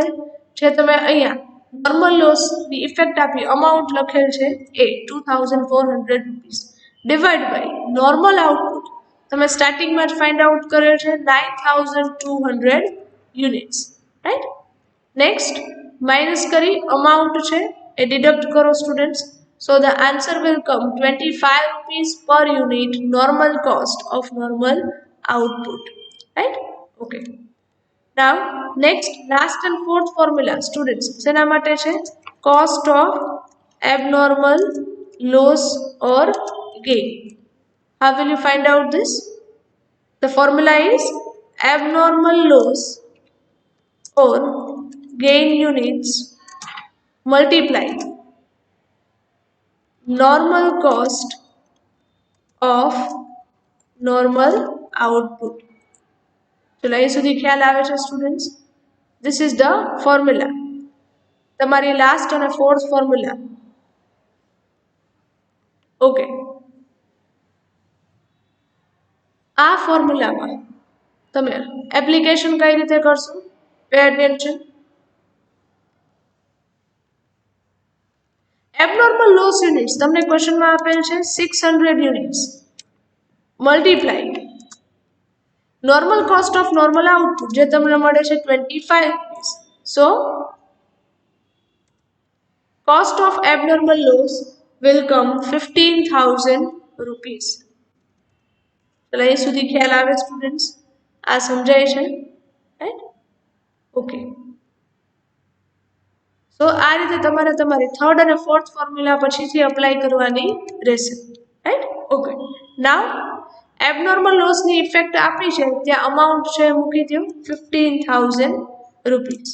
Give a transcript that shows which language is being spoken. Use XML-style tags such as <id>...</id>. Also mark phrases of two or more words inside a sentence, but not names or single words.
<gu>જે તમે અહીંયા</gu> <en>normal lossની effect</en> <gu>આપી અમાઉન્ટ લખેલ છે એ 2,400</gu> <en>rupees divide by normal output</en> <gu>તમે સ્ટાર્ટિંગમાં જ</gu> <en>find out</en> <gu>કરેલ છે 9,200</gu> <en>units, right? next minus</en> <gu>કરી અમાઉન્ટ છે એ ડિડક્ટ કરો સ્ટુડન્ટ્સ.</gu> <en>So the answer will come 25 rupees per unit normal cost of normal output, right? ઓકે, Now next last and fourth formula students</en> <gu>જેના માટે છે</gu> <en>cost of abnormal loss or gain. How will you find out this? The formula is abnormal loss or gain units multiplied normal cost of normal output.</en> <gu>ચલો અહીં સુધી ખ્યાલ આવે છે સ્ટુડન્ટ્સ?</gu> <en>This is the formula.</en> <gu>તમારી લાસ્ટ અને</gu> <en>fourth formula.</en> <gu>ઓકે, આ ફોર્મ્યુલામાં તમે એપ્લિકેશન કઈ રીતે કરશો?</gu> <en>Pay attention. abnormal loss units</en> <gu>તમને ક્વેશ્ચનમાં આપેલ છે 600</gu> <en>units multiply normal cost of normal output</en> <gu>જે તમને મળે છે 25 રૂપીસ.</gu> <en>સો cost of abnormal loss will come 15,000 rupees.</en> <gu>ચલો અહીં સુધી ખ્યાલ આવે સ્ટુડન્ટ્સ? આ સમજાય છે? રાઈટ?</gu> <en>okay, so</en> <gu>આ રીતે તમારે તમારી થર્ડ અને</gu> <en>fourth formula</en> <gu>પછીથી અપ્લાય કરવાની રહેશે. રાઈટ?</gu> <en>okay, now abnormal lossની effect</en> <gu>આપી છે ત્યાં અમાઉન્ટ છે મૂકી દો 15,000 રૂપીસ.</gu>